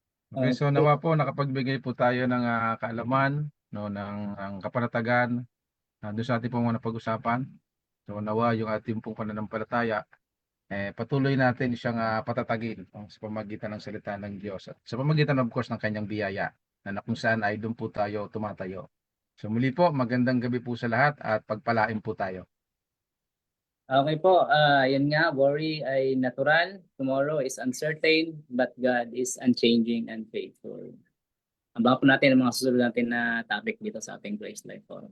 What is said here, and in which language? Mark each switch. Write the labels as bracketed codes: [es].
[tl] Okay, so nawa po nakapagbigay po tayo ng kaalaman, no, ng kapanatagan doon sa ating pong mga napag-usapan. So nawa yung ating pong pananampalataya patuloy natin siyang patatagin sa pamamagitan ng salita ng Diyos at sa pamamagitan of course ng kanyang biyaya na kung saan ay doon po tayo tumatayo. So muli po, magandang gabi po sa lahat at pagpalain po tayo. Okay po, yun nga, [en] worry ay natural, tomorrow is uncertain, but God is unchanging and faithful. [tl] Abangan po natin ang mga susunod natin na topic dito sa ating Grace Life Forum.